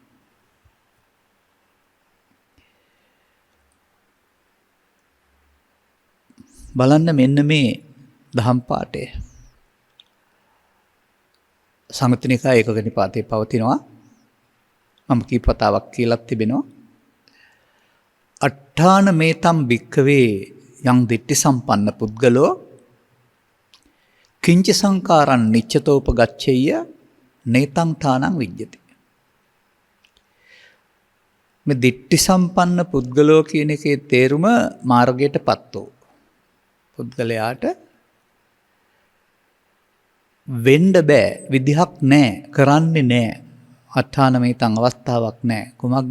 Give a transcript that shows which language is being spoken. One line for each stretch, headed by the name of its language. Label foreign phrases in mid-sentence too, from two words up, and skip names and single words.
Sinhala: බලන්න මෙන්න මේ දහම් පාඩය. සංයුත්ත නිකාය ඒකක නිපාතේ පවතිනවා. මම කීප වතාවක් කියලා තිබෙනවා.
Pali: අට්ඨාන මේතම් භික්ඛවේ යං දිට්ඨි සම්පන්න පුද්ගලෝ කිංච සංකාරං නිච්චතෝපගච්ඡේය නේතං ඨානං විජ්ජති.
Sinhala: මේ
Pali: දිට්ඨි සම්පන්න පුද්ගලෝ
Sinhala: කියන එකේ තේරුම මාර්ගයටපත් වූ පුද්ගලයාට වෙන්න බෑ විදිහක් නැහැ කරන්නේ නැහැ.
Pali: අට්ඨාන මේතං
Sinhala: අවස්ථාවක් නැහැ. කුමක්ද?